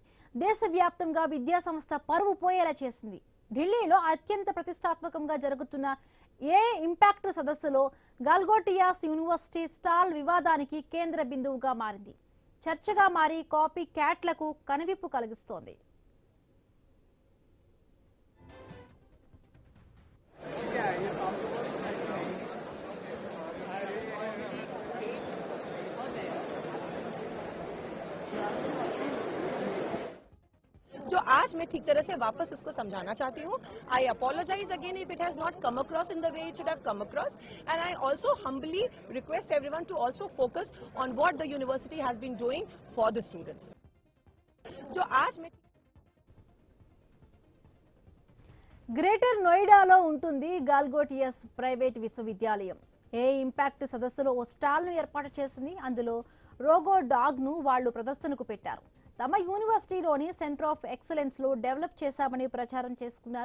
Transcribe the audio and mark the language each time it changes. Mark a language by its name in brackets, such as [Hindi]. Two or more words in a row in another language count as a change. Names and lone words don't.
[Telugu] దేశవ్యాప్తంగా విద్యా సంస్థ పరువు పోయేలా చేసింది. ఢిల్లీలో అత్యంత ప్రతిష్టాత్మకంగా జరుగుతున్న ఏ ఇంపాక్ట్ సదస్సులో గల్గోటియాస్ [English] university stall [Telugu] వివాదానికి కేంద్ర బిందువుగా మారింది. చర్చగా మారి [English] copy catలకు [Telugu] కనువిప్పు కలిగిస్తోంది. [Hindi] जो आज मैं ठीक तरह से वापस उसको समझाना चाहती हूँ. [English] I apologize again if it has not come across in the way it should have come across, and I also humbly request everyone to also focus on what the university has been doing for the students. [Hindi] जो आज मैं [Telugu] గ్రేటర్ నోయిడాలో ఉంటుంది గల్గోటియాస్ ప్రైవేట్ విశ్వవిద్యాలయం. ఏ ఇంపాక్ట్ సదస్సులో ఓ స్టాల్ను ఏర్పాటు చేసింది. అందులో రోగో డాగ్ను వాళ్లు ప్రదర్శనకు పెట్టారు. తమ యూనివర్సిటీలోని [English] centre of excellence [Telugu] లో డెవలప్ చేశామని ప్రచారం చేసుకున్నారు.